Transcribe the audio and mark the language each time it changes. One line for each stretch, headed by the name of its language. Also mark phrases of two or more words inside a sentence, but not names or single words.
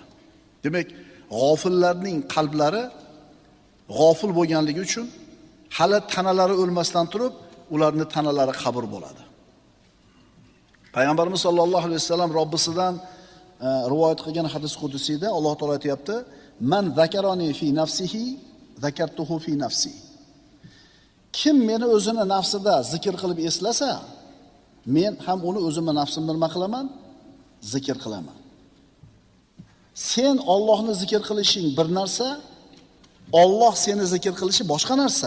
Uzbek: Demak, g'ofillarning qalblari g'ofil bo'lganligi uchun hali tanalari o'lmasdan turib, ularning tanalari qabr bo'ladi. Payg'ambarimiz
Arabic: صلى الله عليه وسلم
Uzbek: Robbisidan rivoyat qilgan hadis qudusiyda Alloh taolo aytayapti:
Arabic: "من ذكرني في نفسه ذكرته في نفسي."
Uzbek: Kim meni o'zini nafsida zikr qilib eslasa, men ham uni o'zimning nafsimda nima qilaman? Zikr qilaman. Sen Allohni zikr qilishing bir narsa, Alloh seni zikr qilishi boshqa narsa.